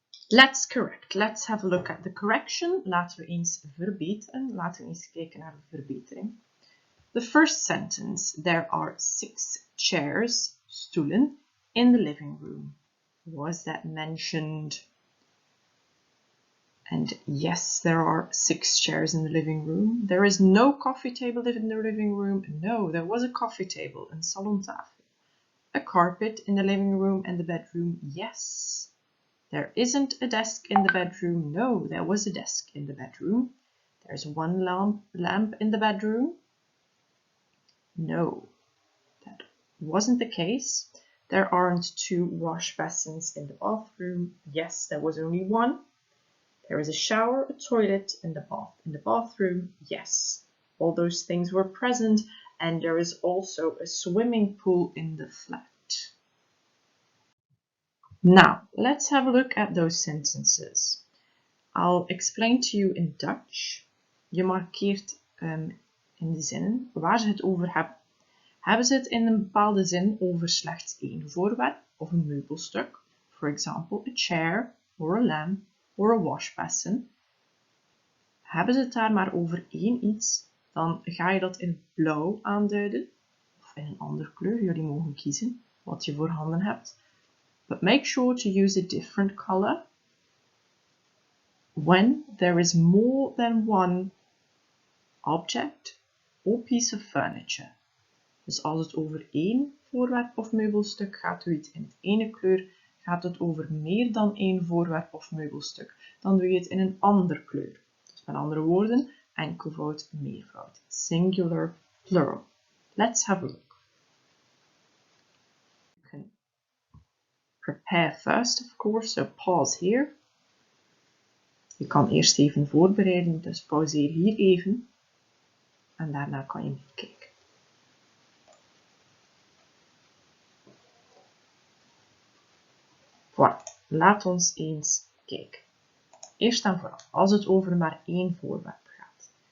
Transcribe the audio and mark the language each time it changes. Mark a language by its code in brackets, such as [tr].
[en] Let's correct. Let's have a look at the correction. [nl] Laten we eens verbeteren. Laten we eens kijken naar de verbetering. [en] The first sentence, there are 6 chairs, stoelen, in the living room. Was that mentioned? And yes, there are 6 chairs in the living room. There is no coffee table in the living room. No, there was a coffee table, een salontafel. A carpet in the living room and the bedroom. Yes. There isn't a desk in the bedroom. No, there was a desk in the bedroom. There's one lamp in the bedroom. No, that wasn't the case. There aren't 2 wash basins in the bathroom. Yes, there was only one. There is a shower, a toilet, and a bath in the bathroom. Yes, all those things were present and there is also a swimming pool in the flat. Now, let's have a look at those sentences. I'll explain to you in Dutch. [nl] Je markeert in de zinnen waar ze het over hebben. Hebben ze het in een bepaalde zin over slechts één voorwerp of een meubelstuk? [en] For example, a chair, or a lamp, or a wash basin. [nl] Hebben ze het daar maar over één iets, dan ga je dat in blauw aanduiden, of in een andere kleur. Jullie mogen kiezen wat je voorhanden hebt. [en] But make sure to use a different color when there is more than one object or piece of furniture. [nl] Dus als het over één voorwerp of meubelstuk gaat, doe je het in het ene kleur. Gaat het over meer dan één voorwerp of meubelstuk, dan doe je het in een andere kleur. Dus met andere woorden, enkelvoud, meervoud. [en] Singular, plural. Let's have a look. You can prepare first, of course, so pause here. [nl] Je kan eerst even voorbereiden, dus pauzeer hier even. En daarna kan je meekijken. Voilà, laat ons eens kijken. Eerst en vooral, als het over maar één voorwerp gaat.